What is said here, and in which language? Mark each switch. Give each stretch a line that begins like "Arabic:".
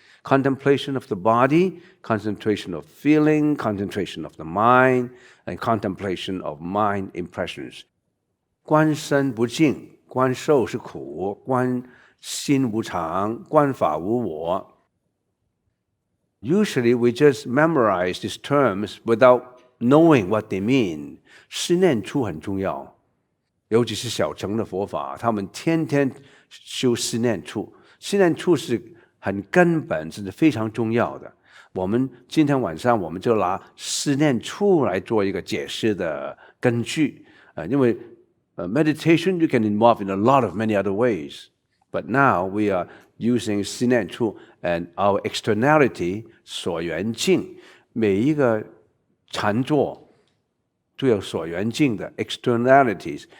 English: Contemplation of the body, concentration of feeling, concentration of the mind, and contemplation of mind impressions.
Chinese: 观身不净，观受是苦，观心无常，观法无我。
English: Usually we just memorize these terms without knowing what they mean.
Chinese: 思念处很重要，尤其是小乘的佛法，他们天天修思念处。思念处是很根本，是非常重要的。我们今天晚上我们就拿思念处来做一个解释的根据。因为
English: meditation you can involve in a lot of many other ways. But now we are using 思念处 and our externality
Chinese: 所缘境，每一个禅坐都有所缘境的
English: externalities.